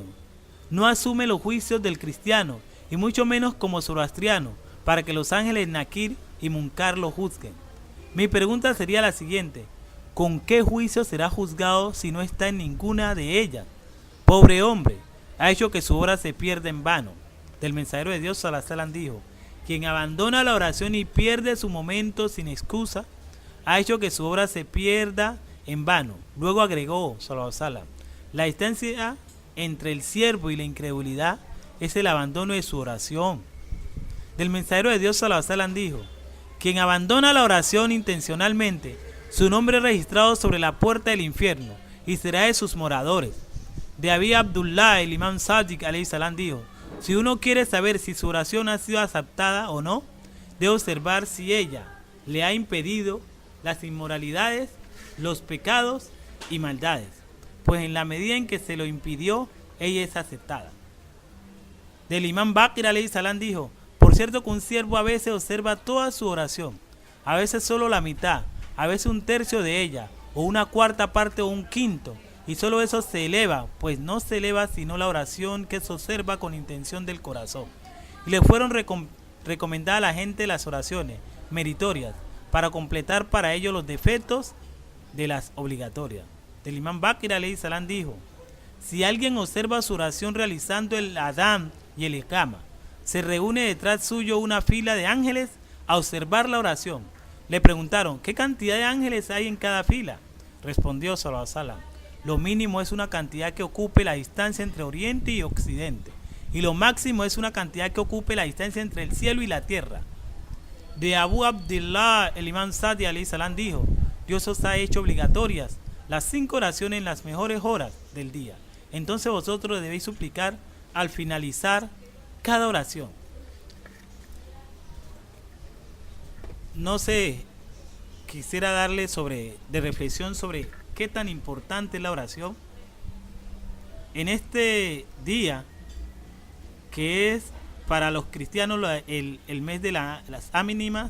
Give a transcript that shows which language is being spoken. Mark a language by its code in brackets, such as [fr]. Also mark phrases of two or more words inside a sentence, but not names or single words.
[es] No asume los juicios del cristiano y mucho menos como zoroastriano para que los ángeles Nakir y Munkar lo juzguen. Mi pregunta sería la siguiente: ¿con qué juicio será juzgado si no está en ninguna de ellas? Pobre hombre, ha hecho que su obra se pierda en vano. Del mensajero de Dios, [ar] صلى الله عليه وسلم, [es] dijo: quien abandona la oración y pierde su momento sin excusa, ha hecho que su obra se pierda en vano. Luego agregó, [ar] صلى الله عليه وسلم, [es] la distancia entre el siervo y la incredulidad es el abandono de su oración. Del mensajero de Dios, [ar] صلى الله عليه وسلم, [es] dijo: quien abandona la oración intencionalmente, su nombre es registrado sobre la puerta del infierno y será de sus moradores. De Abi Abdullah, el imam Sadiq [ar] عليه السلام, [es] dijo: si uno quiere saber si su oración ha sido aceptada o no, debe observar si ella le ha impedido las inmoralidades, los pecados y maldades, pues en la medida en que se lo impidió, ella es aceptada. Del imam Bakr [ar] عليه السلام [es] dijo: por cierto que un siervo a veces observa toda su oración, a veces solo la mitad, a veces un tercio de ella, o una cuarta parte o un quinto, y solo eso se eleva, pues no se eleva sino la oración que se observa con intención del corazón. Y le fueron recomendadas a la gente las oraciones meritorias, para completar para ellos los defectos de las obligatorias. Del imam Bakr [ar] عليه السلام [es] dijo: si alguien observa su oración realizando el Adán y el Iqama, se reúne detrás suyo una fila de ángeles a observar la oración. Le preguntaron: ¿qué cantidad de ángeles hay en cada fila? Respondió [ar] صلى الله عليه وسلم: [es] lo mínimo es una cantidad que ocupe la distancia entre Oriente y Occidente, y lo máximo es una cantidad que ocupe la distancia entre el cielo y la tierra. De Abu Abdullah, el imam Sadi [ar] عليه السلام, [es] dijo: Dios os ha hecho obligatorias las 5 oraciones en las mejores horas del día. Entonces vosotros debéis suplicar al finalizar cada oración. No sé, quisiera darle de reflexión sobre qué tan importante es la oración en este día, que es para los cristianos el mes de las ánimas.